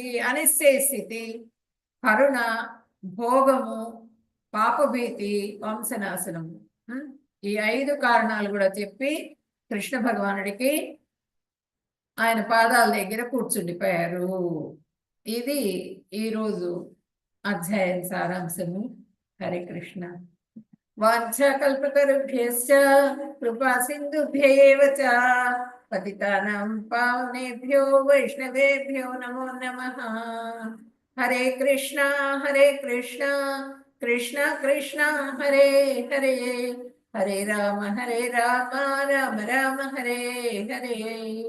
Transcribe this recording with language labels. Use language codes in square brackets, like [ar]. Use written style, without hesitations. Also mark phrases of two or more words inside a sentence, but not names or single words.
[te] అనిశ్చయ స్థితి, కరుణ, భోగము, పాపభీతి, వంశనాశనము. ఈ 5 కారణాలు కూడా చెప్పి కృష్ణ భగవానుడికి ఆయన పాదాల దగ్గర కూర్చుండిపోయారు. ఇది ఈరోజు అధ్యాయం సారాంశము. హరే కృష్ణ. [sa] వాంఛాకల్పతరుభ్యశ్చ కృపా సింధుభ్యేవ చ పతితానాం పావనేభ్యో వైష్ణవేభ్యో నమో నమః. హరే కృష్ణ కృష్ణ కృష్ణ హరే హరే, హరే రామ రామ రామ హరే హరే.